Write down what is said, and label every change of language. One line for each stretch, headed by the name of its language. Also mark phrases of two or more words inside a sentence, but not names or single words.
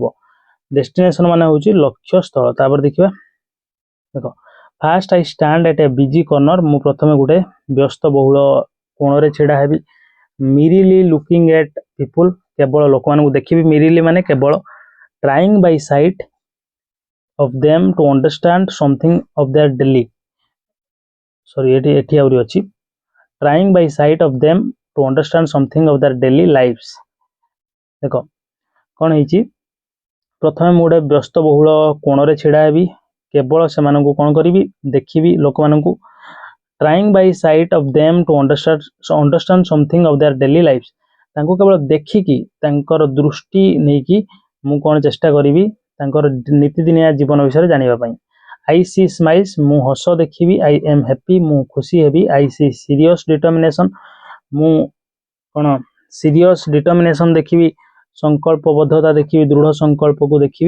Odia: ଡେଷ୍ଟିନେସନ ମାନେ ହେଉଛି ଲକ୍ଷ୍ୟସ୍ଥଳ। ତାପରେ ଦେଖିବା, ଦେଖ
English: First I stand at a busy corner,
Odia: ମୁଁ ପ୍ରଥମେ ଗୋଟେ ବ୍ୟସ୍ତ ବହୁଳ କୋଣରେ ଛିଡ଼ା ହେବି।
English: Merely looking at people,
Odia: କେବଳ ଲୋକମାନଙ୍କୁ ଦେଖିବି। ମିରିଲି ମାନେ କେବଳ।
English: Trying by sight of them to understand something of their daily, sorry
Odia: ଏଠି ଆହୁରି ଅଛି,
English: trying by sight of them to understand something of their daily lives।
Odia: ଦେଖ କ'ଣ ହେଇଛି, ପ୍ରଥମେ ମୁଁ ଗୋଟେ ବ୍ୟସ୍ତ ବହୁଳ କୋଣରେ ଛିଡ଼ା ହେବି, କେବଳ ସେମାନଙ୍କୁ କ'ଣ କରିବି, ଦେଖିବି ଲୋକମାନଙ୍କୁ।
English: trying by sight of them to understand something of their daily lives,
Odia: ତାଙ୍କୁ କେବଳ ଦେଖିକି ତାଙ୍କର ଦୃଷ୍ଟି ନେଇକି ମୁଁ କ'ଣ ଚେଷ୍ଟା କରିବି, ତାଙ୍କର ନୀତିଦିନିଆ ଜୀବନ ବିଷୟରେ ଜାଣିବା ପାଇଁ।
English: I see smiles,
Odia: ମୁଁ ହସ ଦେଖିବି।
English: I am happy,
Odia: ମୁଁ ଖୁସି ହେବି।
English: I see serious determination,
Odia: ମୁଁ କ'ଣ
English: serious determination
Odia: ଦେଖିବି, ସଂକଳ୍ପବଦ୍ଧତା ଦେଖିବି, ଦୃଢ଼ ସଂକଳ୍ପକୁ ଦେଖିବି।